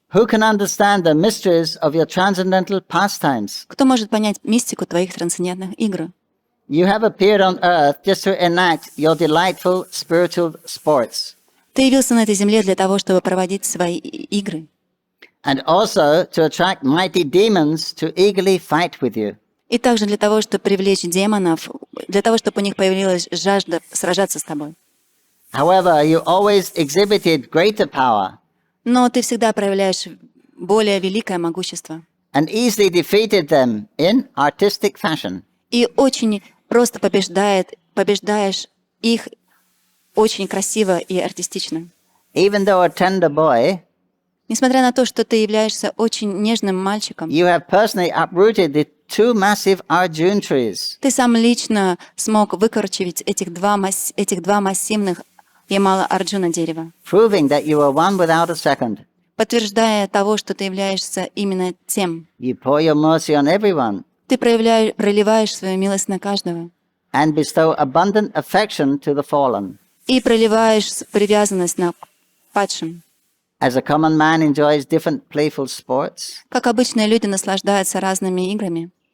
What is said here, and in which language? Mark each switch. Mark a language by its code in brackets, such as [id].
[en] Who can understand the mysteries of your transcendental pastimes? [ru] Кто может понять мистику твоих трансцендентных игр? [en] You have appeared on earth just to enact your delightful spiritual sports, [ru] Ты явился на этой земле для того, чтобы проводить свои игры. [en] and also to attract mighty demons to eagerly fight with you. [ru] И также для того, чтобы привлечь демонов, для того, чтобы у них появилась жажда сражаться с тобой. [en] However, you always exhibited greater power [ru] Но ты всегда проявляешь более великое могущество. [en] and easily defeated them in artistic fashion. [ru] И очень просто побеждаешь их очень красиво и артистично. [en] Even though a tender boy, [ru] Несмотря на то, что ты являешься очень нежным мальчиком, [en] you have personally uprooted the two massive Arjun trees. [ru] ты сам лично смог выкорчевать этих два массивных Ямала Арджуна дерева, [en] Proving that you are one without a second. [ru] подтверждая того, что ты являешься именно тем. [en] You pour your mercy on everyone [ru] Ты проливаешь свою милость на каждого [en] and bestow abundant affection to the fallen. [ru] и проливаешь привязанность на падшим. [en] As a common man enjoys different playful sports, [ru] Как обычные люди наслаждаются разными играми.